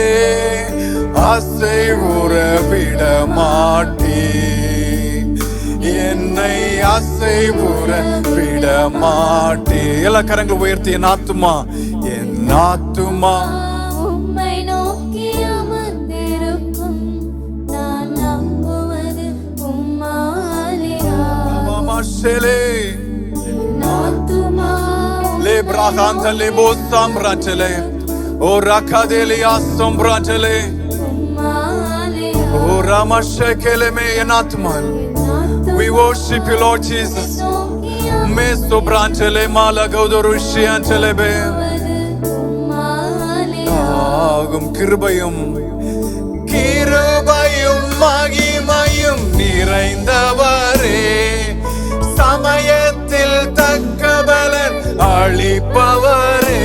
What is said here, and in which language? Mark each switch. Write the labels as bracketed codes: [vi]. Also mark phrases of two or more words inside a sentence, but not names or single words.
[ta] ஆசை உறவிட மாட்டீர், என்னை ஆசை உறவிட மாட்டீர். எல்லா கரங்கள் உயர்த்தி, என் ஆத்துமா உம்மை நோக்கி அமர்ந்திருக்கும். நான் நம்புவது உம்மாலையாகும். ஆத்துமா le brahanta le bosam rachele o rakadeli asam rachele உம்மாலையாகும். o ramashekele me enatman. [en] We worship you, Lord Jesus. Mesto branchele malagodorushi antelebe. [ta] ஆகும். கிருபையும் கிருபையும் மகிமையும் நிறைந்தவரே, சமயத்தில் தக்க பலன் அளிப்பவரே.